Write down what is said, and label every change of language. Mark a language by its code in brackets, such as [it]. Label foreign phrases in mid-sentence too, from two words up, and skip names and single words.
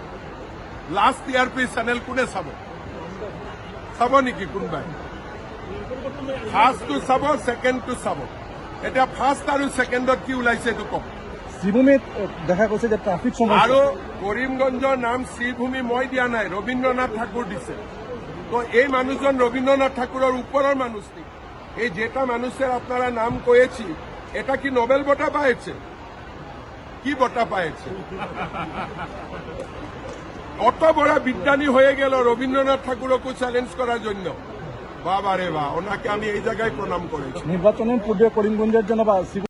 [en] last TRP channel [as] কোনে চাব? চাব নেকি কোনোবাই? ফাৰ্ষ্টটো চাব, ছেকেণ্ডটো চাব। এতিয়া ফাৰ্ষ্ট আৰু ছেকেণ্ডত কি ওলাইছে এইটো কওক। শ্ৰীভূমিত দেখা গৈছে যে ট্ৰাফিক সমস্যা। আৰু কৰিমগঞ্জৰ নাম শ্ৰীভূমি মই দিয়া নাই, রবীন্দ্রনাথ ঠাকুর দিছে। [bn] তো এই মানুষজন রবীন্দ্রনাথ ঠাকুরের উপরের মানুষ নেই। এই যেটা মানুষের আপনারা নাম কয়েছি, এটা কি নোবেল [as] বঁটা পাইছে? কি বঁটা পাইছে? [bn] অত বড় বিজ্ঞানী হয়ে গেল রবীন্দ্রনাথ ঠাকুরকে চ্যালেঞ্জ করার জন্য। বাবা রে বা, ওনাকে আমি এই জায়গায় প্রণাম করেছি। নির্বাচনের পূর্বে করিমগঞ্জের জন্য বা